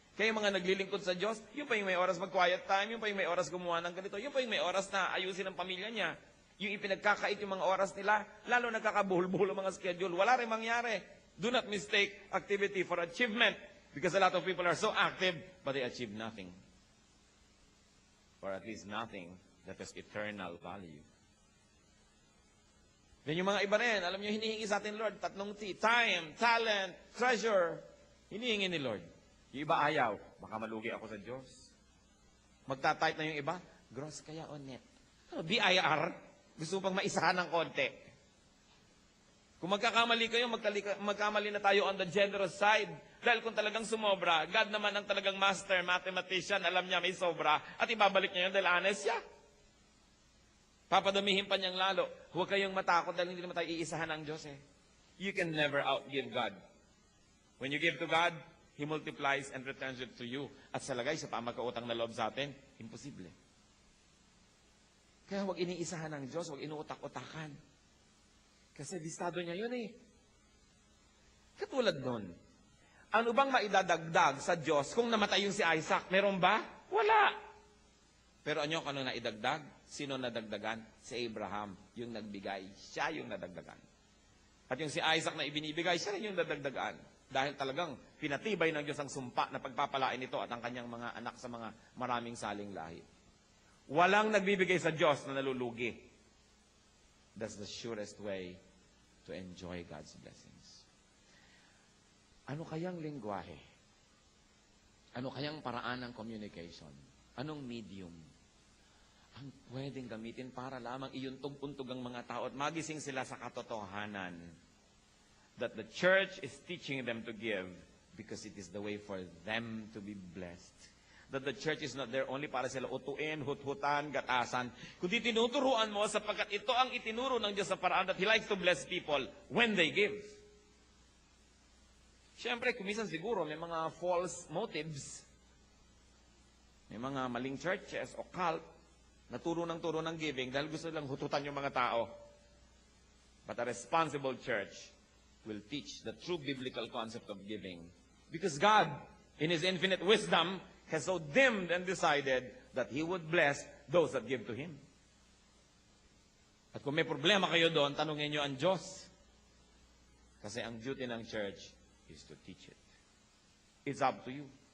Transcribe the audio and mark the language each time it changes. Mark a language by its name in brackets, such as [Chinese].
[Filipino] Kaya yung mga naglilingkod sa Diyos, yung pa yung may oras mag-quiet time, yung pa yung may oras gumawa ng ganito, yung pa yung may oras na ayusin ang pamilya niya. Yung ipinagkakait yung mga oras nila, lalo nagkakabuhol-buhol ang mga schedule. Wala rin mangyari. [English] Do not mistake activity for achievement, because a lot of people are so active, but they achieve nothing. Or at least nothing that has eternal value. [Filipino] Then yung mga iba rin, alam nyo, hinihingi sa atin, Lord, tatlong T, time, talent, treasure. Hinihingi ni Lord. Yung iba ayaw, baka malugi ako sa Diyos. Magta-type na yung iba, gross kaya o net? Ano, BIR? Gusto pang maisahan ng konti. Kung magkakamali kayo, magkamali na tayo [English] on the generous side. [Filipino] Dahil kung talagang sumobra, God naman ang talagang master mathematician, alam niya may sobra, at ibabalik niya yun dahil honest siya. Papadamihin pa niyang lalo. Huwag kayong matakot dahil hindi naman tayo iisahan ng Diyos eh. [English] You can never outgive God. When you give to God, He multiplies and returns it to you. [Filipino] At sa lagay, sa pamagkautang na loob sa atin, imposible. Kaya huwag iniisahan ng Diyos, huwag inuutak-utakan. Kasi listado niya yun eh. Katulad nun, ano bang maidadagdag sa Diyos kung namatay yung si Isaac? Meron ba? Wala. Pero ano kung ano naidagdag? Sino nadagdagan? Si Abraham, yung nagbigay. Siya yung nadagdagan. At yung si Isaac na ibinibigay, siya rin yung nadagdagan. Dahil talagang pinatibay ng Diyos ang sumpa na pagpapalain ito at ang kanyang mga anak sa mga maraming saling lahi. Walang nagbibigay sa Diyos na nalulugi. [English] That's the surest way to enjoy God's blessings. [Filipino] Ano kayang lengguwahe? Ano kayang paraan ng communication? Anong medium ang pwedeng gamitin para lamang iuntog-untog ang mga tao at magising sila sa katotohanan [English] that the church is teaching them to give because it is the way for them to be blessed. That the church is not there only [Filipino] para sila utuin, hut-hutan, gatasan. Kundi tinuturuan mo sapagkat ito ang itinuro ng Diyos sa paraan [English] that He likes to bless people when they give. [Filipino] Siyempre, kumisan siguro may mga false motives. May mga maling churches o cult na turo ng giving dahil gusto lang hututan yung mga tao. [English] But a responsible church will teach the true biblical concept of giving. Because God, in His infinite wisdom, has so dimmed and decided that He would bless those that give to Him. [Filipino] At kung may problema kayo doon, tanungin nyo ang Diyos. Kasi ang duty ng church [English] is to teach it. It's up to you.